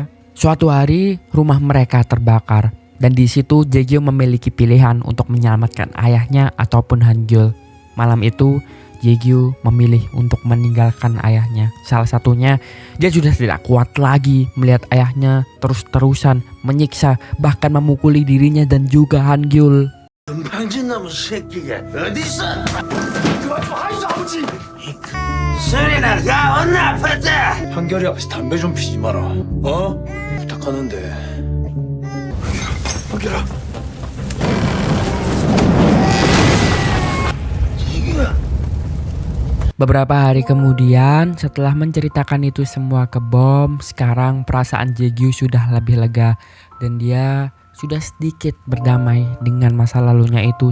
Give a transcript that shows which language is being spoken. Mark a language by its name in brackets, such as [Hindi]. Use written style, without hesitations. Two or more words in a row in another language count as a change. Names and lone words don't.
[Indonesian] Suatu hari rumah mereka terbakar dan di situ Jae-gyu memiliki pilihan untuk menyelamatkan ayahnya ataupun Han-gyul. Malam itu Jae-gyu memilih untuk meninggalkan ayahnya. Salah satunya, dia sudah tidak kuat lagi melihat ayahnya terus-terusan menyiksa, bahkan memukuli dirinya dan juga Han-gyul. [Korean] 방진나무 새끼가 어딨어? 그만 좀 하이소 아버지. 소리나 가 언나 아팠다. 한결이 앞에서 담배 좀 피지 마라. 어? 부탁하는데. 한결아. [Indonesian] Beberapa hari kemudian, setelah menceritakan itu semua ke Bom, sekarang perasaan Jae-gyu sudah lebih lega dan dia sudah sedikit berdamai dengan masa lalunya itu.